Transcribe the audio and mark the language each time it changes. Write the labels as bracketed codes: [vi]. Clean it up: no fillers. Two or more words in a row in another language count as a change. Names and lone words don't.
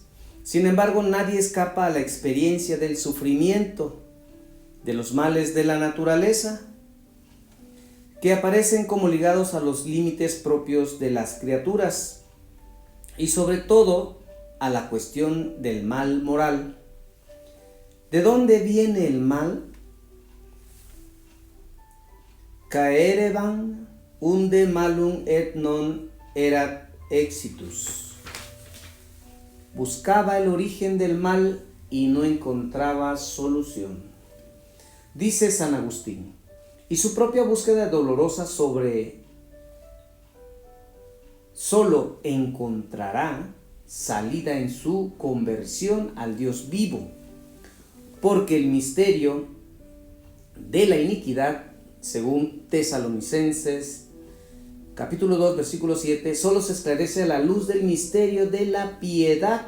[es] Sin embargo, nadie escapa a la experiencia del sufrimiento, de los males de la naturaleza, que aparecen como ligados a los límites propios de las criaturas y sobre todo a la cuestión del mal moral. ¿De dónde viene el mal? [la] Caereban unde malum et non erat exitus. [es] Buscaba el origen del mal y no encontraba solución. Dice San Agustín, y su propia búsqueda dolorosa solo encontrará salida en su conversión al Dios vivo, porque el misterio de la iniquidad, según Tesalonicenses capítulo 2, versículo 7, solo se esclarece a la luz del misterio de la piedad.